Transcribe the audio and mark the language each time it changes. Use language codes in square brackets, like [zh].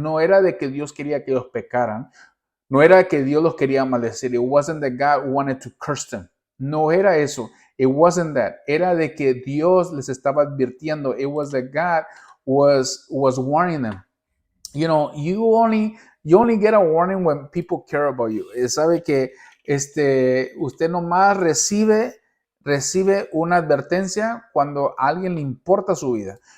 [es] No era de que Dios quería que ellos pecaran. No era que Dios los quería maldecir. [en] It wasn't that God wanted to curse them. [es] No era eso. [en] It wasn't that. [es] Era de que Dios les estaba advirtiendo. [en] It was that God was warning them. You know, you only get a warning when people care about you. [es] Sabe que usted nomás recibe una advertencia cuando a alguien le importa su vida.